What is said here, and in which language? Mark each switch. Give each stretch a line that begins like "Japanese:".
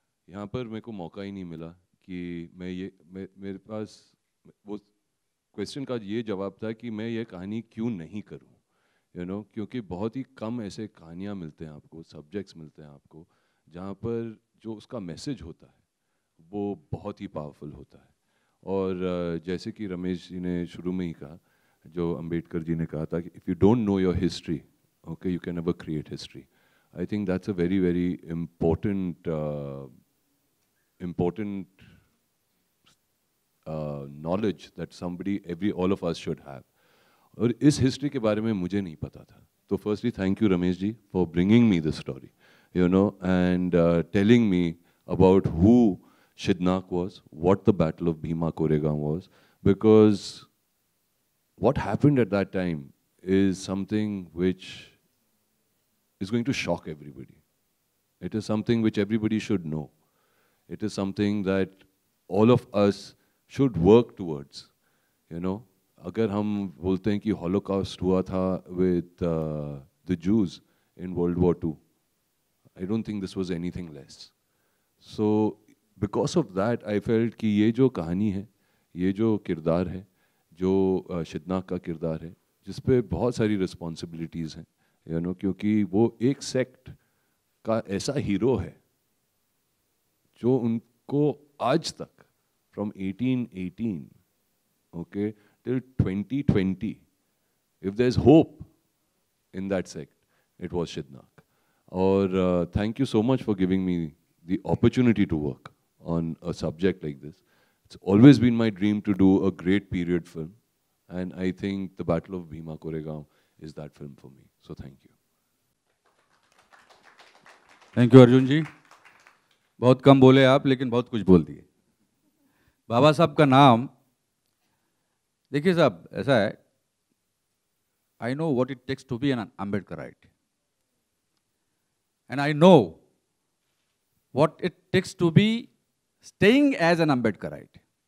Hindi: यहाँ पर मेरे को मौका ही नहीं मिला कि मेरे पास वो क्वेश्चन का ये जवाब था कि मैं ये कहानी क्यों नहीं करूँ, क्योंकि बहुत ही कम ऐसे कहानियाँ मिलते हैं आपको, सब्जेक्ट्स मिलते हैं आपको, जहाँ पर जो उसका मैसेज होता है वो बहुत ही पावरफुल होता है. और जैसे कि रमेश जी ने शुरू में ही कहा, जो अंबेडकर जी ने कहा था कि
English: If you don't know your history, okay, you can never create history. I think that's a very, very important knowledge that all of us should have.
Hindi: और इस history के बारे में मुझे नहीं पता था.
English: तो firstly, thank you, Ramesh ji, for bringing me this story, and telling me about who Shidnak was, what the Battle of Bhima Koregaon was, because what happened at that time is something which is going to shock everybody. It is something which everybody should know. It is something that all of us should work towards.
Hindi: अगर हम बोलते हैं कि Holocaust हुआ था
English: with the Jews in World War II, I don't think this was anything less. So because of that, I felt
Hindi: कि ये जो कहानी है, ये जो किरदार है, जो शिदनाक का किरदार है, जिस पे बहुत सारी रिस्पॉन्सिबिलिटीज़ हैं, क्योंकि वो एक सेक्ट का ऐसा हीरो है जो उनको आज तक
English: from 1818 okay till 2020, if there's hope in that sect, it was Shidnak. Or thank you so much for giving me the opportunity to work on a subject like this. It's always been my dream to do a great period film, and I think the Battle of Bhima Koregaon is that film for me. So thank you. Thank you Arjun ji.
Hindi: बहुत कम बोले आप, लेकिन बहुत कुछ बोल दिए. बाबा साहब का नाम, देखिए साहब, ऐसा है,
English: I know what it takes to be an Ambedkarite, and I know what it takes to be staying as an Ambedkarite.